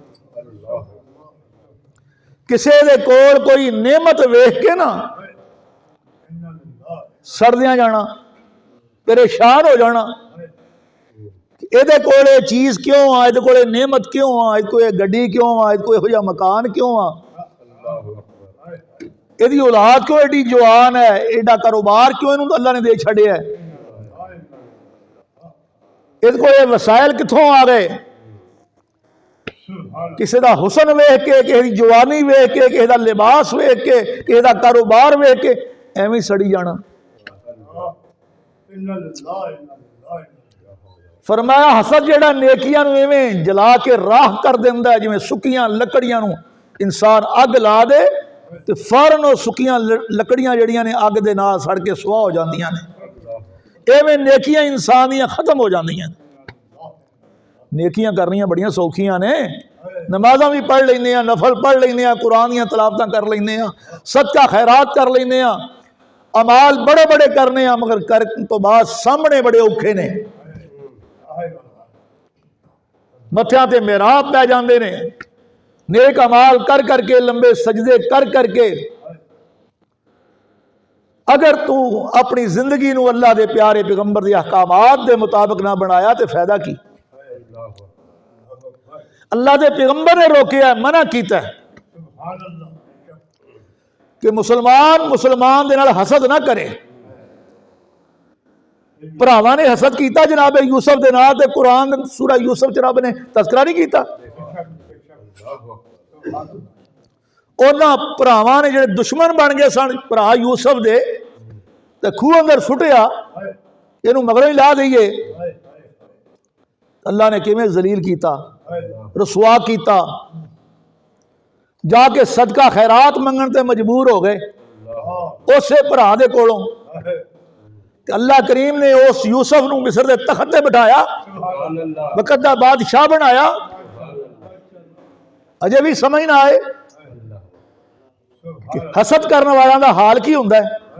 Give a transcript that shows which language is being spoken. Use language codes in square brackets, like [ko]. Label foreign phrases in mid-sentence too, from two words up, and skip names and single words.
[pa] کسی دے کول کوئی نعمت ویکھ کے نا سردیاں جانا، پریشان ہو جانا، اے دے کول یہ چیز کیوں آ، اے دے کول نعمت کیوں آ، اے کوئی گڈی کیوں آ، اے کوئی ہو مکان کیوں آ، اے دی اولاد کیوں ایڈی جوان ہے، ایڈا کاروبار [ar] کیوں انہوں اللہ نے [pa] دے چھڑے ہے، اے دے کول وسائل کتھوں آ گئے؟ کسی دا حسن ویکھ کے، کسی دی جوانی ویکھ کے، کسی دا لباس ویکھ کے، کسی دا کاروبار ویکھ کے ایویں سڑی جانا۔ فرمایا حسد جیڑا نیکیاں نو ایویں جلا کے راہ کر دیندا ہے، جویں سکیاں لکڑیاں نو انسان اگ لا دے تے فوراً وہ سکیاں لکڑیاں جڑیاں نے اگ دے نال سڑ کے سوا ہو جاندیاں نے، ایویں نیکیاں انسان دیاں ختم ہو جاندیاں۔ نیکیاں کرنیاں بڑیاں سوکھیاں نے، نمازاں بھی پڑھ لینے ہیں، نفل پڑھ لینے ہیں، قرآن دیاں تلاوتاں کر لینے ہیں، صدقہ خیرات کر لینے ہیں، اعمال بڑے بڑے کرنے ہیں، مگر کر تو بعد سامنے بڑے اوکھے نے، متھیاں تے محراب پہ جاندے نے، نیک اعمال کر کر کے، لمبے سجدے کر کر کے، اگر تو اپنی زندگی نو اللہ دے پیارے پیغمبر دے احکامات دے مطابق نہ بنایا تے فائدہ کی؟ اللہ دے پیغمبر نے روکیا ہے، منع کیتا ہے کہ مسلمان دے نال حسد نہ کرے۔ بھراواں نے حسد کیتا جناب یوسف دے نال تے قرآن سورہ یوسف چ رب نے تذکرہ نہیں کیتا۔ انہاں بھراواں نے جڑے دشمن بن گئے سن بھرا یوسف دے تے کھوہ اندر سٹیا، اینوں مگروں ہی لا دئیے، اللہ نے کیویں ذلیل کیتا، رسوا کیتا، جا کے صدقہ خیرات منگن تے مجبور ہو گئے اسے بھرا دے کولوں۔ اللہ کریم نے اس یوسف نو مصر دے تخت تے بٹھایا، وقت دا بادشاہ بنایا، اجے بھی سمجھ نہ آئے کہ حسد کرنے والا دا حال کی ہوندا ہے۔